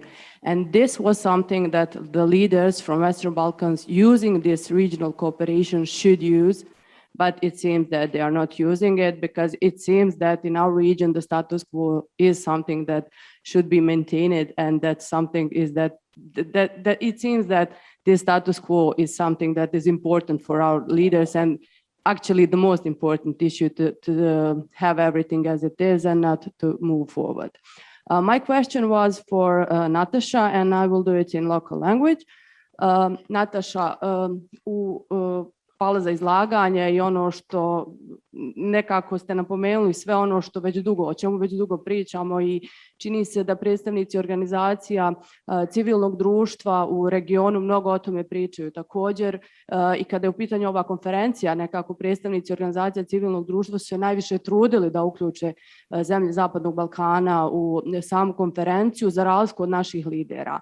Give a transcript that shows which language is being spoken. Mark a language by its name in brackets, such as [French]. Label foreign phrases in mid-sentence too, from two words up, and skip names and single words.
[English] And this was something that the leaders from Western Balkans using this regional cooperation should use, but it seems that they are not using it because it seems that in our region, the status quo is something that should be maintained, and that something is that it seems that the status quo is something that is important for our leaders, and actually the most important issue to have everything as it is and not to move forward. My question was for Natasha, and I will do it in local language. [Bosnian] Natasha, hvala za izlaganje i ono što nekako ste napomenuli sve ono što već dugo, o čemu već dugo pričamo, i čini se da predstavnici organizacija civilnog društva u regionu mnogo o tome pričaju također, i kada je u pitanju ova konferencija, nekako predstavnici organizacija civilnog društva su se najviše trudili da uključe zemlje Zapadnog Balkana u samu konferenciju za razliku od naših lidera.